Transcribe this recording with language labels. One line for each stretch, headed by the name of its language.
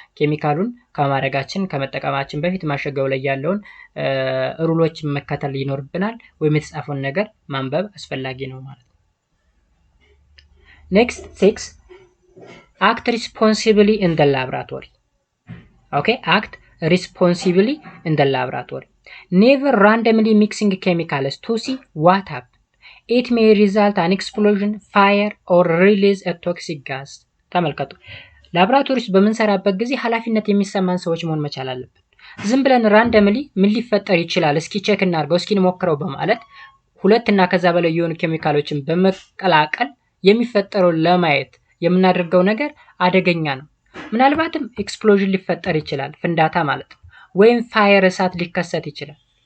Amharic: ኬሚካሉን ከማድረጋችን ከመጠቀማችን በፊት ማሸጊያው ላይ ያለውን ሩሎች መከተል ይኖርብናል፣ ወይም የተጻፈውን ነገር ማንበብ አስፈላጊ ነው ማለት ነው።
English: next 6 act responsibly in the laboratory. okay, act responsibly in the laboratory. never randomly mixing chemicals to see what happens. it may result an explosion, fire or release a toxic gas.
Amharic: ተመልከቱ፣ ላብራቶሪ ውስጥ በምንሰራበት ጊዜ ኃላፊነት የሚሰማን ሰዎች መሆን መቻል አለብን። ዝም ብለን ራንደምሊ ምን ሊፈጠር ይችላል እስኪ ቼክ እናድርገው እስኪ እንሞክረው በማለት ሁለት እና ከዛ በላይ የሆኑ ኬሚካሎችን በመቀላቀል የሚፈጠረው ለማየት የምናደርገው ነገር አደገኛ ነው። ምናልባትም ኤክስፕሎዥን ሊፈጠር ይችላል፣ ፍንዳታ ማለት ነው። ወይም ፋየር እሳት ሊከሰት ይችላል።